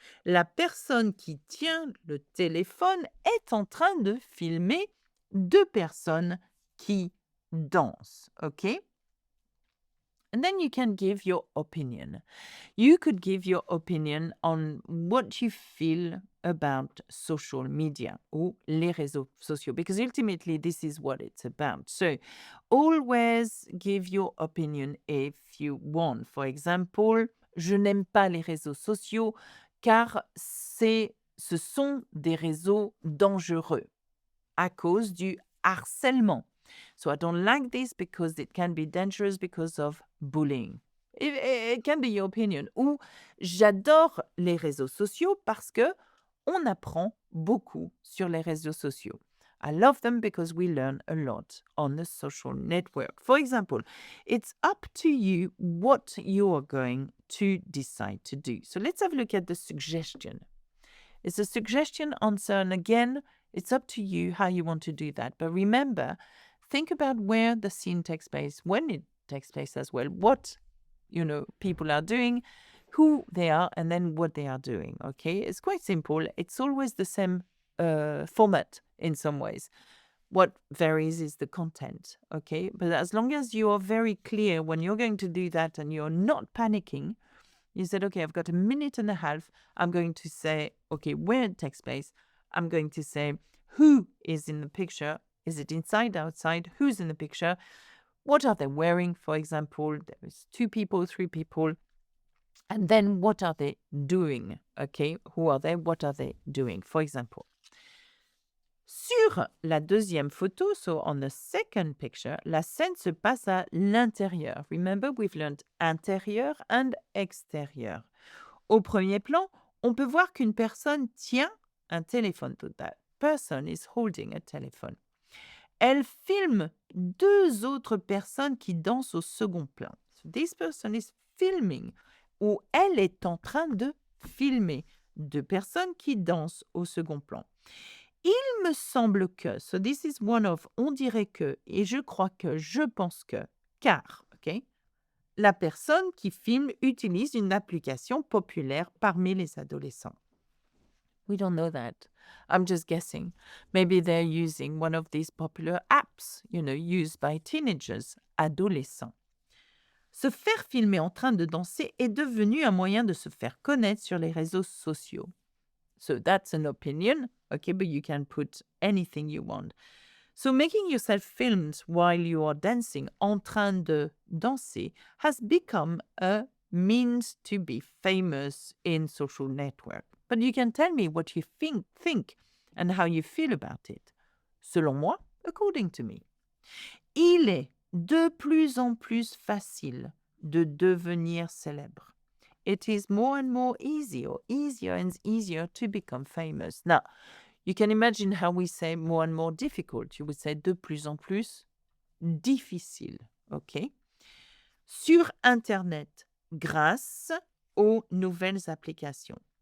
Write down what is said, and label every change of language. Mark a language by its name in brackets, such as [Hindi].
[French] La personne qui tient le téléphone est en train de filmer 2 personnes qui dansent. [English] Okay? And then you can give your opinion. You could give your opinion on what you feel about social media [French] ou les réseaux sociaux, [English] because ultimately this is what it's about. So always give your opinion if you want. For example, [French] je n'aime pas les réseaux sociaux car ce sont des réseaux dangereux à cause du harcèlement. [English] So I don't like this because it can be dangerous because of bullying. It can be your opinion. [French] Ou j'adore les réseaux sociaux parce que on apprend beaucoup sur les réseaux sociaux. [English] I love them because we learn a lot on the social network. For example, it's up to you what you are going to decide to do. So let's have a look at the suggestion. It's a suggestion answer, and again, it's up to you how you want to do that. But remember, think about where the scene takes place, when it takes place as well, what, people are doing, who they are, and then what they are doing, okay? It's quite simple. It's always the same format in some ways. What varies is the content, okay? But as long as you are very clear when you're going to do that and you're not panicking, you said, okay, I've got a minute and a half. I'm going to say, okay, where it takes place. I'm going to say who is in the picture. Is it inside, outside? Who's in the picture? What are they wearing? For example, there's 2 people, 3 people. And then what are they doing? Okay, who are they? What are they doing? For example, [French] sur la deuxième photo, [English] so on the second picture, [French] la scène se passe à l'intérieur. [English] Remember, we've learned intérieur and extérieur. [French] Au premier plan, on peut voir qu'une personne tient un téléphone. [English] So that person is holding a telephone. [French] Elle filme 2 autres personnes qui dansent au second plan. [English] So this person is filming, [French] ou elle est en train de filmer 2 personnes qui dansent au second plan. Il me semble que, so this is one of, on dirait que, et je crois que, je pense que, car, ok, la personne qui filme utilise une application populaire parmi les adolescents. [English] We don't know that. I'm just guessing. Maybe they're using one of these popular apps, used by teenagers, adolescents. [French] Se faire filmer en train de danser est devenu un moyen de se faire connaître sur les réseaux sociaux. [English] So that's an opinion, okay, but you can put anything you want. So making yourself filmed while you are dancing, [French] en train de danser, [English] has become a means to be famous in social network. But you can tell me what you think and how you feel about it. [French] Selon moi, [English] according to me. [French] Il est de plus en plus facile de devenir célèbre. [English] It is more and more easier and easier to become famous. Now, you can imagine how we say more and more difficult. You would say [French] de plus en plus difficile, [English] okay? [French] Sur Internet, grâce aux nouvelles applications.